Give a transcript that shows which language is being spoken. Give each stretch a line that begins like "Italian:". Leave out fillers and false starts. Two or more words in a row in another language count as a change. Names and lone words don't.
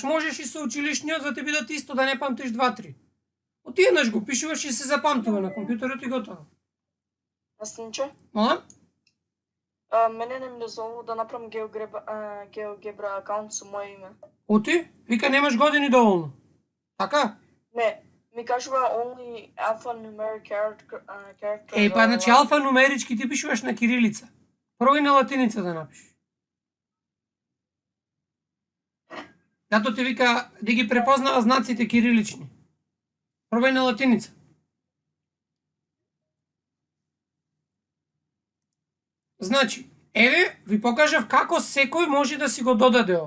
Macedonian: Можеш и со училишниот за те бидат исто да не памтиш 2-3. Оти еднаш го пишуваш и се запамтува на компјутерот и готово. Наставниче? Мола? Мене не ми дозволува да направам GeoGebra акаунт со моје име. Оти? Вика немаш години доволно. Така? Не, ми кажува
English: only alphanumeric character.
Macedonian: Па значи алфанумерички ти пишуваш на кирилица. Пробај на латиница да напишеш. Зато ти вика да ги препознава знаците кирилични. Пробај на латиница. Значи, еве ви покажав како секој може да си го додаде ова.